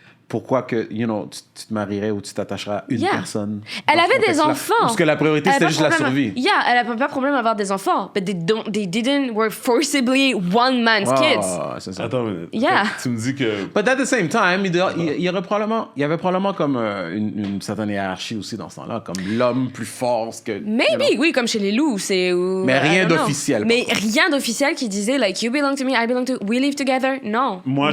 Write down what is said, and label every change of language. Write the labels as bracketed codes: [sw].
[fr] pourquoi que, tu te marierais ou tu t'attacherais à une personne. Elle avait des enfants. Parce que la priorité, c'était juste la survie. Elle n'avait pas de problème à avoir des enfants. [en] But they were forcibly one man's kids. [fr] C'est ça. Attends, tu me dis que... [en] But at the same time, [fr] il y avait probablement comme une certaine hiérarchie aussi dans ce temps-là, comme l'homme plus fort que... Maybe, oui, comme chez les loups. Mais rien d'officiel. Mais rien d'officiel qui disait, like, [en] you belong to me, I belong to... We live together. [fr] Non. Moi,